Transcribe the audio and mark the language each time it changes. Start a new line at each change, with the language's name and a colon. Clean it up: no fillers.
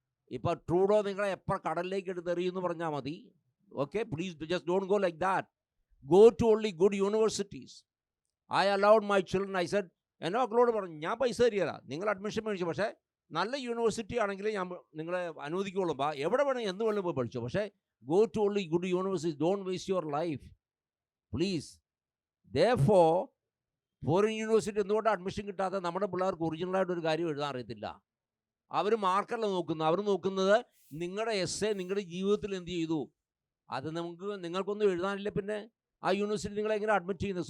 Malayalam: ഇപ്പോൾ ട്രൂഡോ നിങ്ങളെ എപ്പോൾ കടലിലേക്ക് എടുത്തെറിയുമെന്ന് പറഞ്ഞാൽ മതി.
English: Okay, please just don't go like that. Go to only good universities. I allowed my children. I said,
Malayalam: എൻ്റെ മക്കളോട് പറഞ്ഞു ഞാൻ പൈസ തരികയില്ല, നിങ്ങൾ അഡ്മിഷൻ മേടിച്ചു, പക്ഷേ നല്ല യൂണിവേഴ്സിറ്റി ആണെങ്കിൽ ഞാൻ നിങ്ങളെ അനുവദിക്കുള്ളൂ. എവിടെ വേണമെങ്കിൽ എന്ത് വേണമെങ്കിലും പോയി പഠിച്ചു, പക്ഷേ
English: go to only good universities. Don't waste your life, please.
Malayalam: Therefore, foreign university എന്തുകൊണ്ട് അഡ്മിഷൻ കിട്ടാത്ത നമ്മുടെ പിള്ളേർക്ക് ഒറിജിനലായിട്ടൊരു കാര്യം എഴുതാൻ അറിയത്തില്ല. അവർ മാർക്കല്ല നോക്കുന്നത്. അവർ നോക്കുന്നത് നിങ്ങളുടെ എസ്സേ നിങ്ങളുടെ ജീവിതത്തിൽ എന്ത് ചെയ്തു, അത് നിങ്ങൾക്കൊന്നും എഴുതാനില്ല, പിന്നെ ആ യൂണിവേഴ്സിറ്റി നിങ്ങളെ എങ്ങനെ അഡ്മിറ്റ് ചെയ്യുന്നത്?